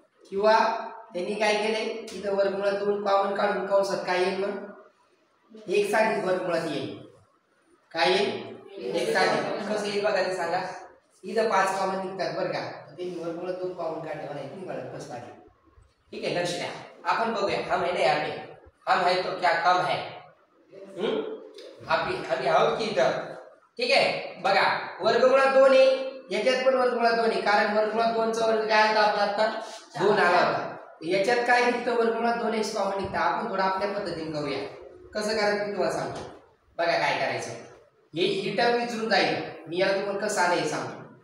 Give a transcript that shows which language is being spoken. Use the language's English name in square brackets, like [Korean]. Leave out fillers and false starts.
[Marathi] किंवा त्यांनी काय केलंय, इथं वर्गमुळात 2 कॉमन काढून कंसात काय येईल मग 1 साठी वर्गमुळात येईल. काय येईल x अधिक कसं येईल बघा ते सांगा. इथं 5 कॉमन निघतात बरं का, ते वर्गमूळ 2 कॉमन काढले मला इथून कळत कसं काढले. ठीक आहे लक्ष द्या. आपण बघूया [Hindi] हम है ना यहाँ पे, हम है तो क्या कम है. अभी [Marathi] आहोत की इथं. ठीक आहे बघा वर्गमूळात 2 आहे, याच्यात पण वर्गमूळात 2 आहे, कारण वर्गमूळात 2 चा वर्ग काय आला आपला आता 2 आला होता. याच्यात काय निघतं वर्गमूळात 2x कॉमन निघतं. आपण थोडं आपल्या पद्धतीने करूया. कसं करायचं मी तुम्हाला सांगतो. बघा काय करायचं, ही टर्म विचारून जाईल, मी याला तुम्हाला कसं आलं हे सांगतो.